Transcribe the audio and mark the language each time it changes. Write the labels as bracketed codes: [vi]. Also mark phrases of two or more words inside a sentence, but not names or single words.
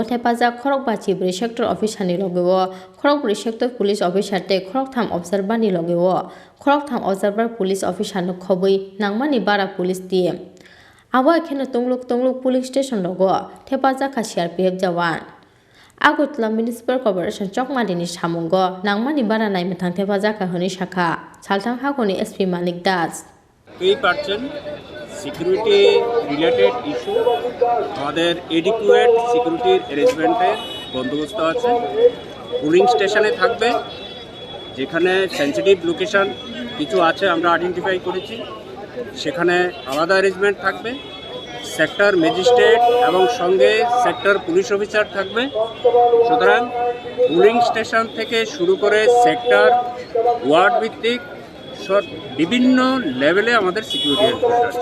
[trp] thepajak khorokbachi bri [en] sector officer [trp] ni logeo khorokbri [en] sector police officer [trp] te khoroktham observer ni logeo khoroktham [en] observer police officer [trp] no khobui nangmani bara [en] police team [trp] abo ekheno tongluk [en] police station [trp] logo thepajak kha CRPF jawan Agotla municipal corporation chokmarini samungo nangmani bara naimathang thepajak kha honi shakha salthang hakoni SP Manik Das [en] security related issue [bn] আমাদের [en] adequate security-r arrangement-er [bn] বন্দোবস্ত আছে [en] polling station-e [bn] থাকবে যেখানে [en] sensitive location [bn] কিছু আছে আমরা আইডেন্টিফাই করেছি সেখানে আলাদা অ্যারেঞ্জমেন্ট থাকবে [en] sector magistrate [bn] এবং সঙ্গে [en] sector police officer [bn] থাকবে সুতরাং [en] polling station [bn] থেকে শুরু করে [en] sector ward [bn] ভিত্তিক বিভিন্ন লেভেলে আমাদের [en] security enforce [bn] আছে